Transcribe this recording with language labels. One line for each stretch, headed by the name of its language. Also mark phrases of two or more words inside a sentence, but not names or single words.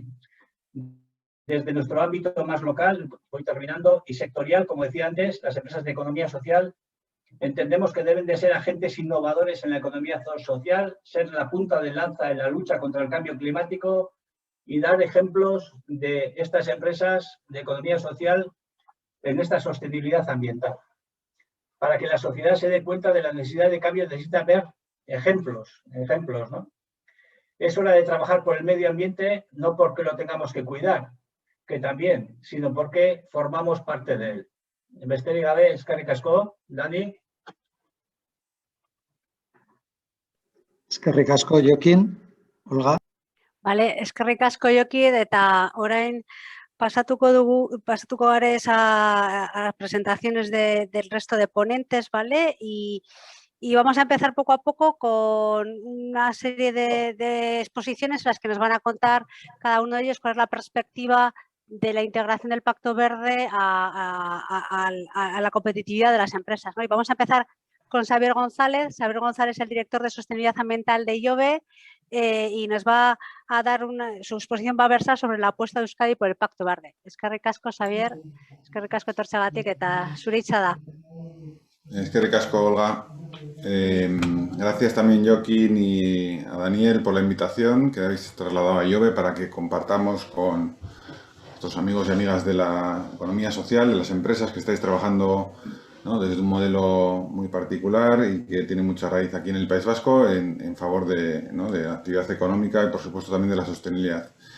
Spanish: Desde nuestro ámbito más local, voy terminando, y sectorial, como decía antes, las empresas de economía social entendemos que deben de ser agentes innovadores en la economía social, ser la punta de lanza en la lucha contra el cambio climático y dar ejemplos de estas empresas de economía social en esta sostenibilidad ambiental. Para que la sociedad se dé cuenta de la necesidad de cambio, necesita ver ejemplos, ¿no? Es hora de trabajar por el medio ambiente, no porque lo tengamos que cuidar, que también, sino porque formamos parte de él.
Basque: Besterik gabe, eskerrik asko, Dani. Eskerrik asko, Jokin. Olga.
Spanish: Vale,
Basque: eskerrik asko, Jokin, eta orain pasatuko garez
Spanish: a las presentaciones del resto de ponentes, ¿vale? Y vamos a empezar poco a poco con una serie de exposiciones en las que nos van a contar cada uno de ellos cuál es la perspectiva de la integración del Pacto Verde a la competitividad de las empresas, ¿no? Y vamos a empezar con Xavier González. Xavier González es el director de Sostenibilidad Ambiental de IOBE y nos va a dar su exposición va a versar sobre la apuesta de Euskadi por el Pacto Verde.
Basque: Eskerrik asko, Xavier, eskerrik asko etortzeagatik eta zure hitza da. Eskerrik asko, Olga.
Spanish: Gracias también, Jokin, y a Daniel por la invitación que habéis trasladado a IOBE para que compartamos con nuestros amigos y amigas de la economía social, de las empresas que estáis trabajando, ¿no?, desde un modelo muy particular y que tiene mucha raíz aquí en el País Vasco en favor de la actividad económica y, por supuesto, también de la sostenibilidad.